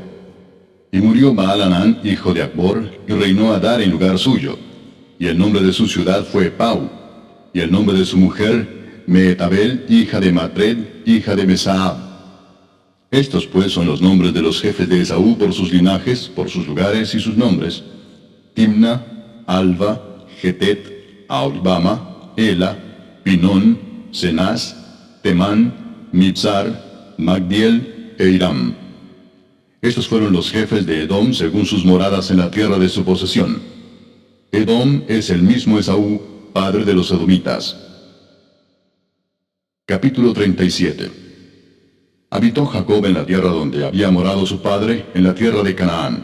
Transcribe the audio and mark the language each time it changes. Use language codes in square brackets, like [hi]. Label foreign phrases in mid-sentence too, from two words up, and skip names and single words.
[es] Y murió Baal-Hanán, hijo de Acbor, y reinó Adar en lugar suyo. Y el nombre de su ciudad fue Pau, y el nombre de su mujer Mehetabel, hija de Matred, hija de Mesaab. Estos pues son los nombres de los jefes de Esaú por sus linajes, por sus lugares y sus nombres: Timna, Alva, Getet, Aholibama, Ela, Pinón, Cenaz, Temán, Mitzar, Magdiel e Iram. Estos fueron los jefes de Edom según sus moradas en la tierra de su posesión. Edom es el mismo Esaú, padre de los edomitas. Capítulo 37. Habitó Jacob en la tierra donde había morado su padre, en la tierra de Canaán.